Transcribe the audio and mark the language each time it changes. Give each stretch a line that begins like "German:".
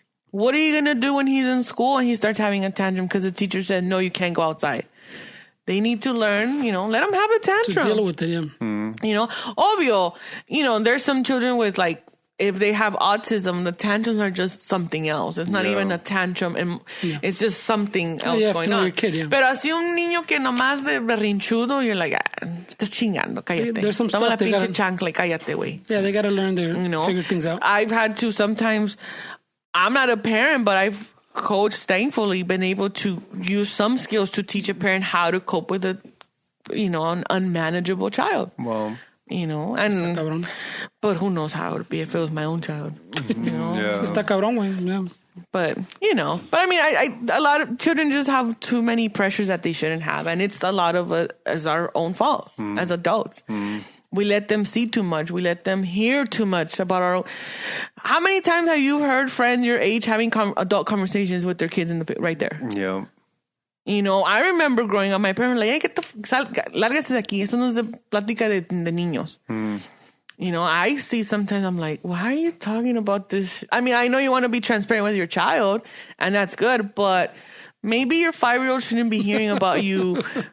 English: What are you going to do when he's in school and he starts having a tantrum because the teacher said, no, you can't go outside? They need to learn, let him have a tantrum. To deal with it, Obvio, there's some children with like, if they have autism, the tantrums are just something else. It's not even a tantrum, and it's just something else going on.
Spanish: Pero así un niño que nomás de berrinchudo,
English: you're like,
Spanish: estás chingando, cállate.
English: There's some stuff
Spanish: la pinche chancla, cállate, güey.
English: Yeah, they got to learn to figure things out. I've had to sometimes, I'm not a parent, but I've coached, thankfully, been able to use some skills to teach a parent how to cope with an unmanageable child. Wow. But who knows how it would be if it was my own child,
Spanish: Está cabrón, güey.
English: But I mean, a lot of children just have too many pressures that they shouldn't have, and it's a lot of it as our own fault as adults. We let them see too much. We let them hear too much about our own. How many times have you heard friends your age having adult conversations with their kids right there? Yeah. I remember growing up, my parents were like, hey, lárgase de aquí.
Spanish: Eso no es de plática de niños.
English: I see sometimes, I'm like, why are you talking about this? I mean, I know you want to be transparent with your child, and that's good, but maybe your 5-year-old shouldn't be hearing about you